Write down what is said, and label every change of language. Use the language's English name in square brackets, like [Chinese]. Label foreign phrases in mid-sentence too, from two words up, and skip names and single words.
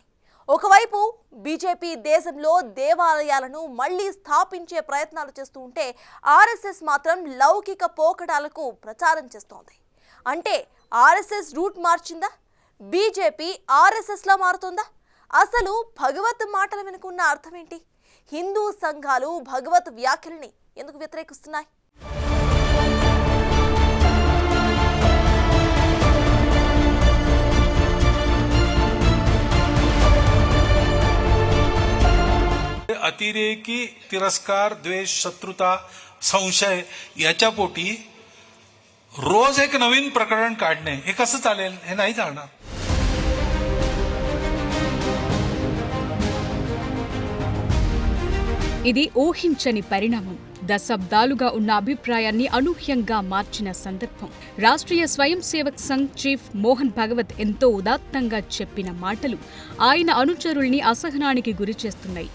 [Telugu] ఒకవైపు బీజేపీ దేశంలో దేవాలయాలను మళ్లీ స్థాపించే ప్రయత్నాలు చేస్తూ ఉంటే ఆర్ఎస్ఎస్ మాత్రం లౌకిక పోకడాలకు ప్రచారం చేస్తోంది. అంటే ఆర్ఎస్ఎస్ రూట్ మార్చిందా? బీజేపీ ఆర్ఎస్ఎస్లా మారుతోందా? అసలు భగవత్ మాటల వెనుకున్న అర్థమేంటి? హిందూ సంఘాలు భగవత్ వ్యాఖ్యల్ని ఎందుకు వ్యతిరేకిస్తున్నాయి? [Marathi] अतिरेकी तिरस्कार द्वेष शत्रुता संशय याच्या पोटी रोज एक नवीन प्रकरण काढणे हे कसं चालेल? हे नाही चालणार. [Telugu] ఇది ఊహించని పరిణామం. దశాబ్దాలుగా ఉన్న అభిప్రాయాన్ని అనూహ్యంగా మార్చిన సందర్భం. రాష్ట్రీయ స్వయం సేవక్ సంఘ్ చీఫ్ మోహన్ భగవత్ ఎంతో ఉదాత్తంగా చెప్పిన మాటలు ఆయన అనుచరుల్ని అసహనానికి గురిచేస్తున్నాయి.